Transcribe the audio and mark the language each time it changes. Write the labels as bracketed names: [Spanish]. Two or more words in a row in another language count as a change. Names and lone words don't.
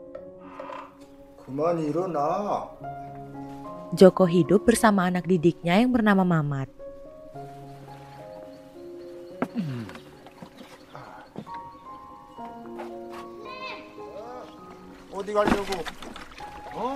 [Korean] 그만 일어나. [Indonesian] Joko hidup bersama anak didiknya yang bernama Mamat. [Korean] 어디 가려고? 어?